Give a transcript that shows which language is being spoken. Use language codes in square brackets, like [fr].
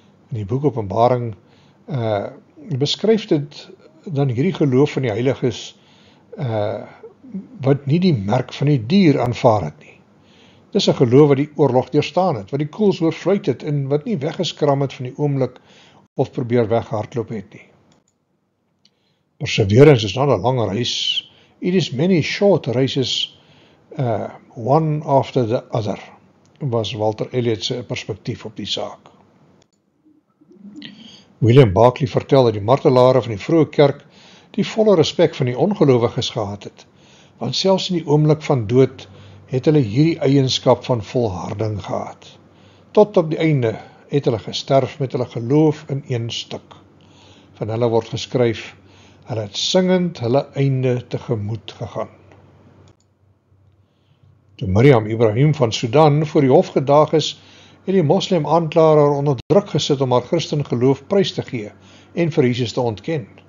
[af] In die boek Openbaring beskryf dit dan hierdie geloof van die heiliges wat nie die merk van die dier aanvaar het nie. Dis 'n geloof wat die oorlog deurstaan het, wat die koels oorvluit het en wat nie weggeskram het van die oomblik of probeer weghardloop het nie. [en] Perseverance is not a long race, it is many short races, one after the other, [af] was Walter Elliot se perspektief op die saak. William Barclay vertel dat die martelare van die vroeë kerk die volle respek van die ongelowiges gehad het, want selfs in die oomblik van dood het hulle hierdie eienskap van volharding gehad. Tot op die einde het hulle gesterf met hulle geloof in een stuk. Van hulle word geskryf, hulle het singend hulle einde tegemoet gegaan. Toe Miriam Ibrahim van Sudan voor die hof gedaag is, het die moslim aanklaer haar onder druk gesit om haar Christen geloof prys te gee en vir Jesus te ontken.